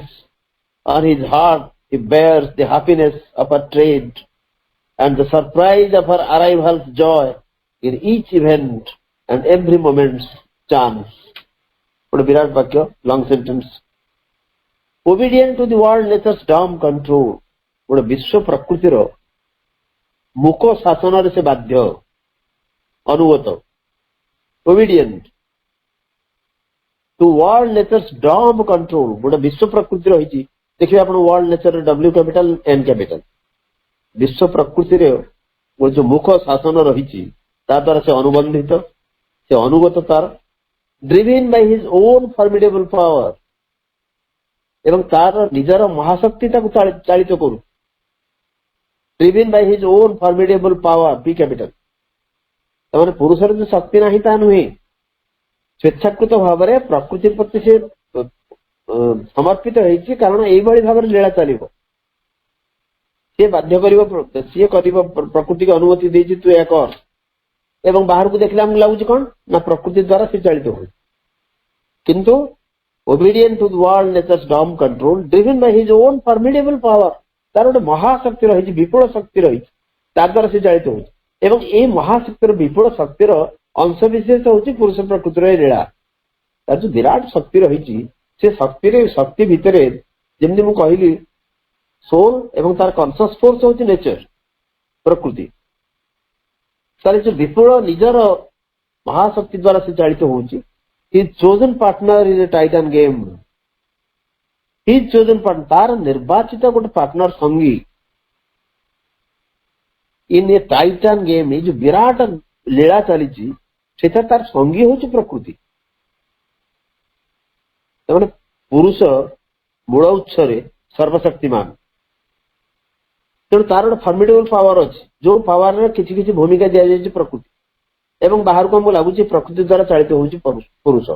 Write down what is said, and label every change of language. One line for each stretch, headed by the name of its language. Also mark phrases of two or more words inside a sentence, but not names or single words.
English: On his heart he bears the happiness of her trade and the surprise of her arrival's joy in each event and every moment's chance. What a
Odia: ବିରାଟ ବାକ୍ୟ,
English: long sentence. Obedient to the world nature's dumb control.
Odia: ଗୋଟେ ବିଶ୍ୱ ପ୍ରକୃତିର ମୁକ ଶାସନରେ ସେ ବାଧ୍ୟ ଅନୁଗତ.
English: Obedient to world nature's dumb control.
Odia: ଗୋଟେ ବିଶ୍ୱ ପ୍ରକୃତି ରହିଛି, ଦେଖିବେ ଆପଣ
English: world nature W capital N capital.
Odia: ବିଶ୍ୱ ପ୍ରକୃତିରେ ଗୋଟେ ଯୋଉ ମୁକ ଶାସନ ରହିଛି ତା ଦ୍ୱାରା ସେ ଅନୁବନ୍ଧିତ, ସେ ଅନୁଗତ ତାର,
English: driven by his own formidable power,
Odia: ଏବଂ ତାର ନିଜର ମହାଶକ୍ତି ତାକୁ ଚାଳିତ କରୁ.
English: driven by his own formidable power, P capital.
Odia: ତାମାନେ ପୁରୁଷର ଯୋଉ ଶକ୍ତି ନାହିଁ ତାହା ନୁହେଁ, ସ୍ୱେଚ୍ଛାକୃତ ଭାବରେ ପ୍ରକୃତି ପ୍ରତି ସେ ସମର୍ପିତ ହେଇଛି, କାରଣ ଏଇଭଳି ଭାବରେ ଲୀଳା ଚାଲିବ. ସିଏ ବାଧ୍ୟ କରିବ, ସିଏ କରିବ, ପ୍ରକୃତିକୁ ଅନୁମତି ଦେଇଛି ତୁ ଏହା କର, ଏବଂ ବାହାରକୁ ଦେଖିଲେ ଆମକୁ ଲାଗୁଛି କଣ ନା ପ୍ରକୃତି ଦ୍ୱାରା ସେ ଚାଳିତ ହୁଏ.
English: କିନ୍ତୁ obedient to the world nature's dumb control, driven by his own formidable power,
Odia: ତାର ଗୋଟେ ମହାଶକ୍ତି ରହିଛି, ବିପୁଳ ଶକ୍ତି ରହିଛି, ତା ଦ୍ୱାରା ସେ ଚାଳିତ ହଉଛି. ଏବଂ ଏଇ ମହାଶକ୍ତିର ବିପୁଳ ଶକ୍ତିର ଅଂଶ ବିଶେଷ ହଉଛି ପୁରୁଷ ପ୍ରକୃତିର ଲୀଳା. ତାର ଯୋଉ ବିରାଟ ଶକ୍ତି ରହିଛି, ସେ ଶକ୍ତି ଭିତରେ ଯେମିତି ମୁଁ କହିଲି ସୋଲ ଏବଂ ତାର
English: conscious force
Odia: ହଉଛି ନେଚର, ପ୍ରକୃତି. ତାର ଯୋଉ ବିପୁଳ ନିଜର ମହାଶକ୍ତି ଦ୍ୱାରା ସେ ଚାଳିତ ହଉଛି.
English: His chosen partner is a titan game. His chosen partner,
Odia: ତାର ନିର୍ବାଚିତ ଗୋଟେ ପାର୍ଟନର ସଙ୍ଗୀ
English: in a titan game.
Odia: ଏଇ ଯୋଉ ବିରାଟ ଲୀଳା ଚାଲିଛି ସେଟା ତାର ସଙ୍ଗୀ ହଉଛି ପ୍ରକୃତି. ତାମାନେ ପୁରୁଷ ମୂଳ ଉତ୍ସରେ ସର୍ବଶକ୍ତିମାନ, ତେଣୁ ତାର ଗୋଟେ
English: formidable power
Odia: ଅଛି, ଯୋଉ ପାୱାରରେ କିଛି କିଛି ଭୂମିକା ଦିଆଯାଇଛି ପ୍ରକୃତି, ଏବଂ ବାହାରକୁ ଆମକୁ ଲାଗୁଛି ପ୍ରକୃତି ଦ୍ୱାରା ଚାଳିତ ହଉଛି ପୁରୁଷ.